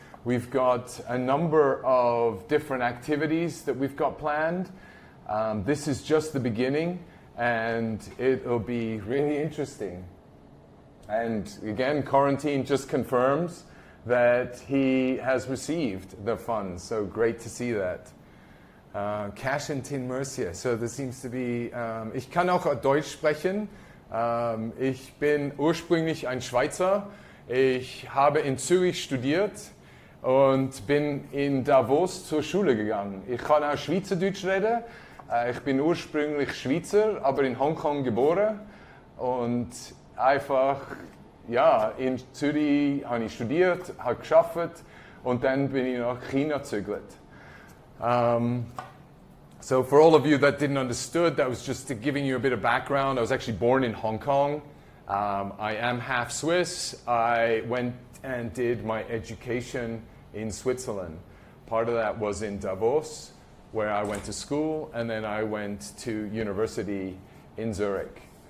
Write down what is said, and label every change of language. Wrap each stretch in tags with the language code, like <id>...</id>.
<en>We've got a number of different activities that we've got planned. This is just the beginning, and it'll be really interesting. And again, Quarantine just confirms that he has received the funds. So great to see that. Cash in Tin Mercier. So there seems to be,</en> <de>ich kann auch Deutsch sprechen. Ich bin ursprünglich ein Schweizer. Ich habe in Zürich studiert und bin in Davos zur Schule gegangen. Ich kann auch Schweizerdeutsch reden. Ich bin ursprünglich Schweizer, aber in Hongkong geboren. Und einfach, ja, in Zürich habe ich studiert, habe gearbeitet und dann bin ich nach China gezögert.</de> <en>So for all of you that didn't understood, that was just giving you a bit of background. I was actually born in Hong Kong. I am half Swiss. I went and did my education in Switzerland. Part of that was in Davos, where I went to school, and then I went to university in Zurich.</en>